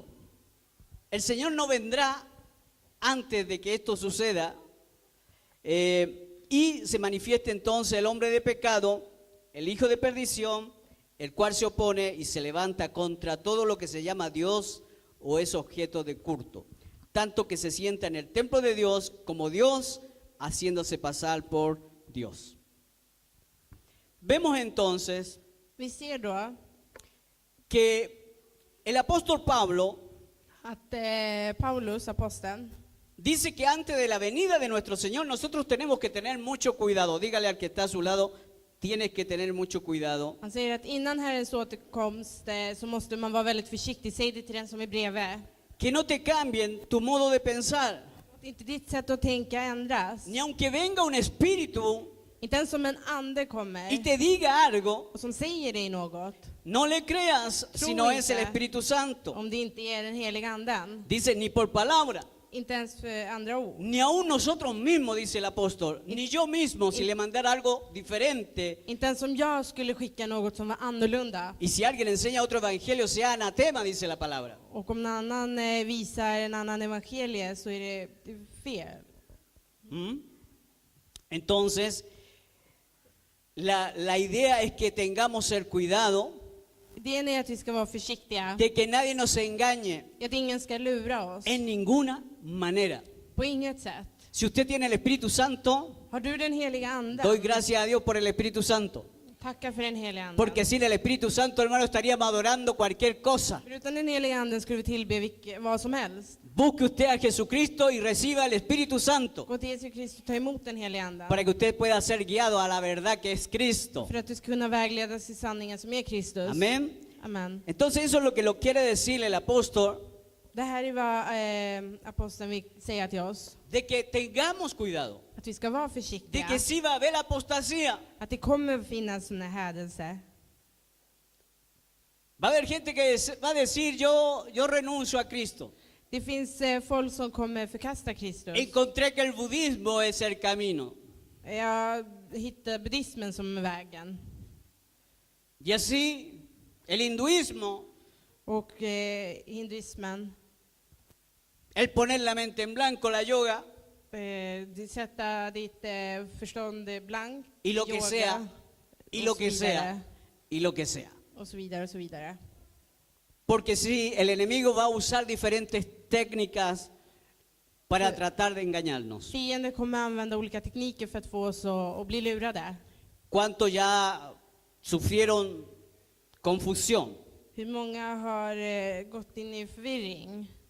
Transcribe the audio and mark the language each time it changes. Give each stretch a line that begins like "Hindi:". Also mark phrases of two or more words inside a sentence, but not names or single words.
Spanish: El Señor no vendrá antes de que esto suceda y se manifieste entonces el hombre de pecado, el hijo de perdición, el cual se opone y se levanta contra todo lo que se llama Dios o es objeto de culto, tanto que se sienta en el templo de Dios como Dios, haciéndose pasar por Dios. Vemos entonces
Swedish: Vi ser då
Spanish: que el apóstol Pablo
Swedish: att Paulus, aposteln,
Spanish: dice que antes de la venida de nuestro Señor nosotros tenemos que tener mucho cuidado. Dígale al que está a su lado, tienes que tener mucho cuidado.
Swedish: han säger att innan Herrens återkomst så måste man vara väldigt försiktig. Säg det till den som är bredvid.
Spanish: Que no te cambien tu modo de pensar.
Swedish: Att inte ditt sätt att tänka ändras.
Spanish: Ni aunque venga un espíritu
Swedish: Inte ens som en ande
Spanish: y
Swedish: kommer
Spanish: te diga algo,
Swedish: och som säger dig något,
Spanish: no le creas si no es el Espíritu Santo.
Swedish: om det inte är den heliga anden.
Spanish: Dice, ni por palabra,
Swedish: Inte ens för andra ord.
Spanish: ni aún nosotros mismos, dice el apóstol, ni yo mismo, si le mandara algo diferente.
Swedish: Inte ens om jag skulle skicka något som var annorlunda.
Spanish: Y si alguien enseña otro evangelio, sea anatema, dice la palabra.
Swedish: Och om någon annan visar en annan evangelie så är det fel. ¿Mm?
Spanish: Entonces, la idea es que tengamos el cuidado
Swedish: Idén är att vi ska vara försiktiga.
Spanish: de que nadie nos engañe
Swedish: Att ingen ska lura oss.
Spanish: en ninguna manera.
Swedish: På inget sätt.
Spanish: Si usted tiene el Espíritu Santo,
Swedish: Har du den heliga anden?
Spanish: doy gracias a Dios por el Espíritu Santo.
Swedish: Tacka för den heliga anden.
Spanish: Porque sin el Espíritu Santo, hermano, estaríamos adorando cualquier cosa.
Swedish: För utan den heliga anden skulle vi tillbe vad som helst.
Spanish: Busque usted a Jesucristo y reciba el Espíritu Santo
Swedish: Gå till Jesu Kristus och ta emot den heliga anden.
Spanish: para que usted pueda ser guiado a la verdad que es Cristo.
Swedish: För att du ska kunna vägledas i sanningen som är Kristus.
Spanish: Amén.
Swedish: Amen.
Spanish: Entonces eso es lo que lo quiere decir el apóstol,
Swedish: Det här är vad aposteln vill säga till oss.
Spanish: de que tengamos cuidado,
Swedish: Att vi ska vara
Spanish: de
Swedish: försiktiga.
Spanish: que sí va a haber apostasía.
Swedish: Att det kommer finnas en hädelse.
Spanish: Va a haber gente que va a decir, yo renuncio a Cristo.
Swedish: Det finns folk som kommer förkasta Kristus.
Spanish: Encontré que el budismo es el camino.
Swedish: Jag hittar buddhismen som vägen.
Spanish: Y así el hinduismo,
Swedish: Och hinduismen.
Spanish: el poner la mente en blanco, la yoga,
Swedish: Sätta ditt förstånd blankt.
Spanish: y lo que
Swedish: yoga,
Spanish: sea, y
Swedish: och
Spanish: lo
Swedish: så
Spanish: que
Swedish: vidare,
Spanish: sea, y lo que sea.
Swedish: Och så vidare och så vidare.
Spanish: Porque sí, el enemigo va a usar diferentes técnicas para tratar de engañarnos.
Swedish: Fienden kommer använda olika tekniker för att få oss att bli lurade.
Spanish: ¿Cuántos ya sufrieron confusión?
Swedish: Hur många har gått in i förvirring?